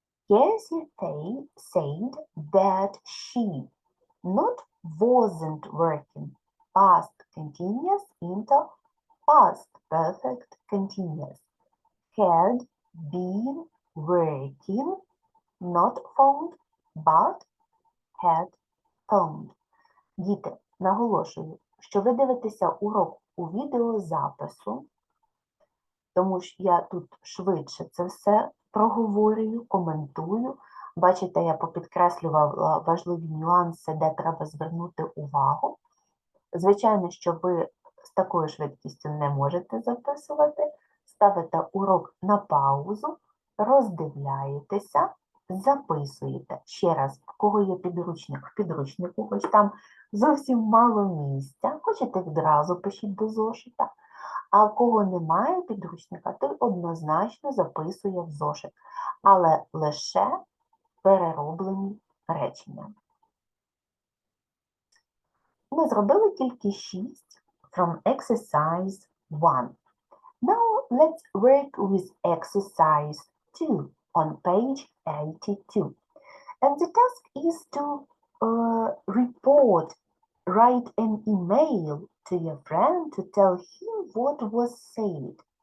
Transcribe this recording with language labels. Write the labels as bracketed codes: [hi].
[en] Cassie said that she not wasn't working, past continuous into past perfect continuous, had been working, not phoned, but had phoned. [uk] Діти, наголошую, що ви дивитеся урок у відеозапису, тому що я тут швидше це все проговорюю, коментую. Бачите, я попідкреслювала важливі нюанси, де треба звернути увагу. Звичайно, що ви з такою швидкістю не можете записувати. Ставите урок на паузу, роздивляєтеся, записуєте. Ще раз, в кого є підручник, в підручнику, хоч там зовсім мало місця, хочете відразу пишіть до зошита. А в кого немає підручника, той однозначно записує в зошит, але лише перероблені речення. Ми зробили тільки 6 [en] from exercise 1. Now let's work with exercise 2 on page 82. And the task is to write an email to your friend to tell him what was said.